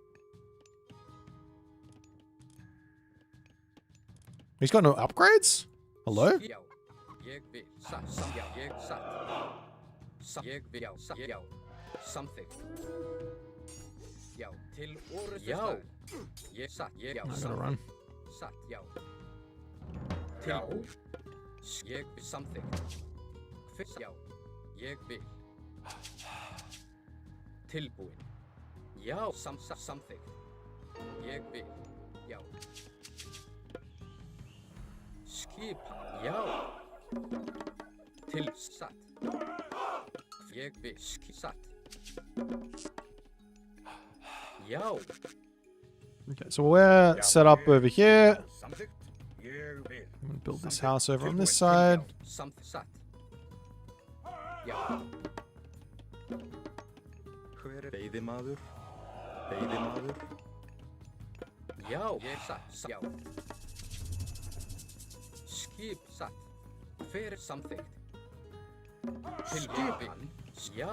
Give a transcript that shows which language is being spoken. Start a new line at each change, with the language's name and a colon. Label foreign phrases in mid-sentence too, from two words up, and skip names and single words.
English: He's got no upgrades? Hello? Something.
Icelandic: Já, til orðustu
English: I gotta run.
Icelandic: Satt, já. Tilbúin. Ég vil samþykkt. Já, ég vil. Tilbúin. Já, samþykkt. Ég vil. Já. Skipa. Já. Til satt. Ég vil. Satt. Já.
English: Okay, so we're set up over here. I'm gonna build this house over on this side.
Icelandic: Satt. Já. Hver er veiðimaður? Veiðimaður? Já, ég satt. Já. Skip satt. Hver er samþykkt? Skipan. Já.